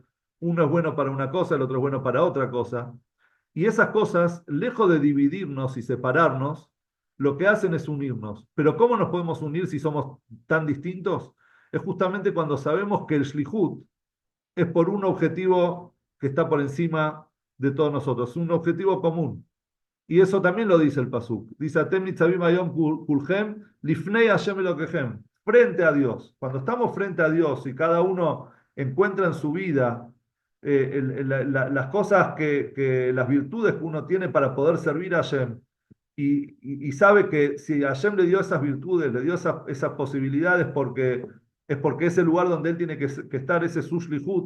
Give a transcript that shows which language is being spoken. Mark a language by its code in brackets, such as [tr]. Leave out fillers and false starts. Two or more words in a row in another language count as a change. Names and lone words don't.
[es] Uno es bueno para una cosa, el otro es bueno para otra cosa. Y esas cosas, lejos de dividirnos y separarnos, lo que hacen es unirnos. Pero ¿cómo nos podemos unir si somos tan distintos? Es justamente cuando sabemos que el Shlihut es por un objetivo que está por encima de todos nosotros, un objetivo común. Y eso también lo dice el Pasuk. Dice, [he] אתם נצבים היום כולכם לפני השם אלוקיכם. [es] Frente a Dios. Cuando estamos frente a Dios y cada uno encuentra en su vida las cosas las virtudes que uno tiene para poder servir a Hashem, y sabe que si Hashem le dio esas virtudes, le dio esas posibilidades es porque es el lugar donde él tiene que estar, ese su shlichut.